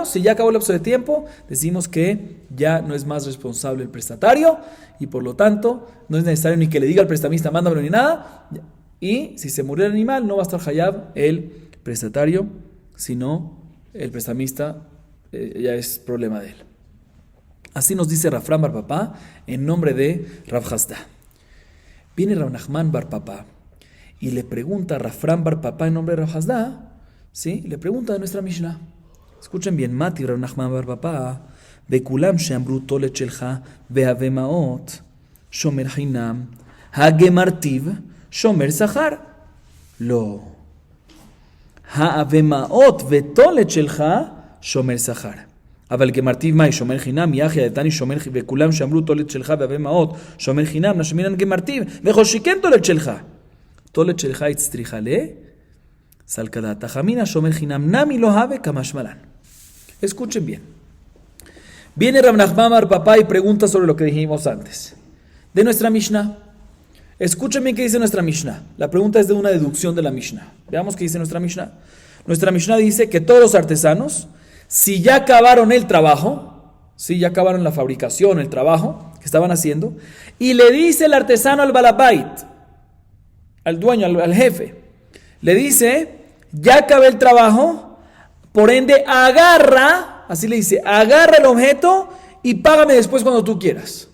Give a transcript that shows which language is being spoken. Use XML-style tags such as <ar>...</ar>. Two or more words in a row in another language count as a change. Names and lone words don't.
<es>Si ya acabó el lapso de tiempo, decimos que ya no es más responsable el prestatario y por lo tanto no es necesario ni que le diga al prestamista mándamelo ni nada, y si se murió el animal no va a estar hayab el prestatario, sino el prestamista ya es problema de él. Así nos dice Rafram bar Papá en nombre de Rav Hasda. Viene Rav Nachman bar Papá y le pregunta a Rafram bar Papá en nombre de Rav Hasda, ¿sí? Le pregunta de nuestra Mishnah. Escuchen bien, Mati Rav Nachman bar Papá,</es> <he>בכולם שאמרו טול את שלך והבא מעות שומר חינם הא גמרתיו שומר שכר. לא. הא הבא מעות וטול את שלך, שומר שכר. אבל גמרתיו מאי שומר חינם יחי הדתני שומר וכולם שאמרו תולת שלך והווה מעות שומר חינם נשמינן גמרתיו וכל שכן תולת שלך תולת שלך הצטריכה סלקדת החמינה שומר חינם נמי לא הווה כמשמלן.</he> <es>Escuchen bien. Viene Rav Nachman bar Papá y pregunta sobre lo que dijimos antes de nuestra Mishnah. Escuchen bien qué dice nuestra Mishnah. La pregunta es de una deducción de la Mishnah. Veamos qué dice nuestra Mishnah. Nuestra Mishnah dice que todos los artesanos, si ya acabaron el trabajo, si ya acabaron la fabricación, el trabajo que estaban haciendo, y le dice el artesano al balabait, al dueño, al jefe, le dice, ya acabé el trabajo, por ende agarra, así le dice, agarra el objeto y págame después cuando tú quieras.</es>